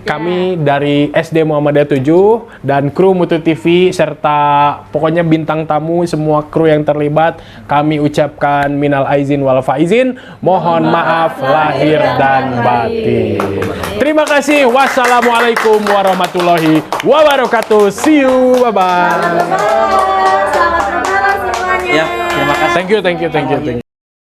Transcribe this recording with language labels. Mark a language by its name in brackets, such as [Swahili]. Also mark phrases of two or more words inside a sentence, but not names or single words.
[Indonesian] Kami dari SD Muhammadiyah 7 dan kru Mutu TV serta pokoknya bintang tamu semua kru yang terlibat, kami ucapkan [Arabic] من العائدين والفائزين. [Indonesian] Mohon maaf lahir dan batin. Terima kasih. [Arabic] والسلام عليكم ورحمة الله وبركاته. [English] See you. Bye bye. [Indonesian] Selamat lebaran semuanya. Ya, terima kasih. [English] Thank you.